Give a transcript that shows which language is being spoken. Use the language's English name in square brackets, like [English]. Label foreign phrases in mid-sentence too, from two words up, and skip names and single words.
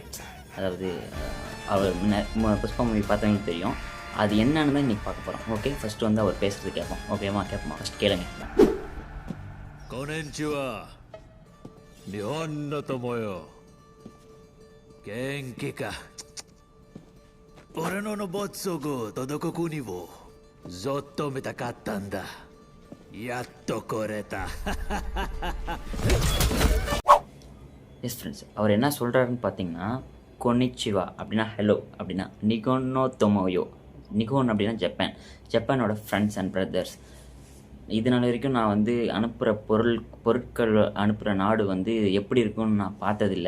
[Tamil] அதாவது அவர் புஷ்பா மூவி பார்த்தவங்களுக்கு தெரியும். அது என்னன்னு தான் இன்றைக்கி பார்க்க போகிறோம். [English] Okay, first [Tamil] வந்து அவர் பேசுகிறது கேட்போம். ஓகேவா? கேட்போமா? ஃபஸ்ட் கேளுங்க. [Japanese] こんにちは、日本の友よ. 元気か? 俺のロボットが届くにもずっと見たかったんだ。やっと来れた。 [English] Yes friends, [Tamil] அவர் என்ன சொல்கிறாருன்னு பார்த்தீங்கன்னா, கொனிச்சிவா அப்படின்னா ஹலோ அப்படின்னா, [Japanese] 日本の友よ. [Tamil] நிகோன் அப்படின்னா ஜப்பானோட [English] friends and brothers. [Tamil] இதனால வரைக்கும் நான் வந்து அனுப்புகிற பொருட்கள் அனுப்புகிற நாடு வந்து எப்படி இருக்குன்னு நான் பார்த்ததில்ல.